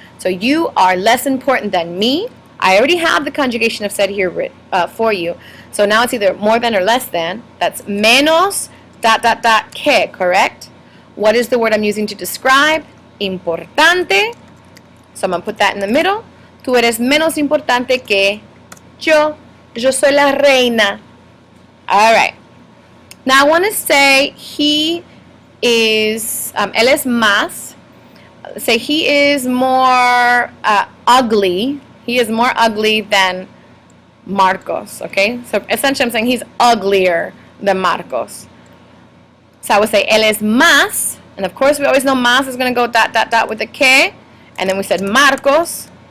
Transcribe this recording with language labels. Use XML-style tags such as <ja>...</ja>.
<en>So you are less important than me. I already have the conjugation of said here for you. So now it's either more than or less than. That's menos dot dot dot que, correct? What is the word I'm using to describe? Importante. So I'm going to put that in the middle.</en> <es>Tú eres menos importante que yo. Yo soy la reina.</es> <en>All right. Now I want to say he is,</en> <es>él es más.</es> <en>Say he is more ugly. He is more ugly than Marcos, okay? So essentially I'm saying he's uglier than Marcos. So I would say</en> <es>él es más,</es> <en>and of course we always know más is going to go dot, dot, dot with a K, and then we said Marcos.</en>